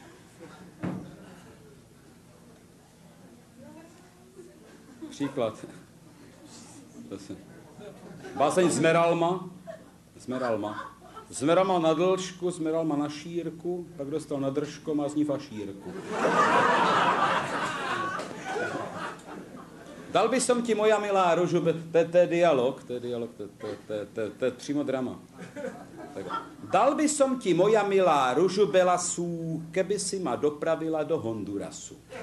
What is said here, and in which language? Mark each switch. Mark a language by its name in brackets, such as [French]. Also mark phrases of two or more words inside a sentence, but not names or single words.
[Slovak] Báseň Zmeralma. Zmeralma na dlžku, Zmeralma na šírku, [Czech] pak dostal na držko, má z ní fašírku. [Slovak] Dal by som ti, moja milá, ružu, [Czech] to je dialog, to je přímo drama. [Slovak] Dal by som ti, moja milá, ružu belasú, keby si ma dopravila do Hondurasu.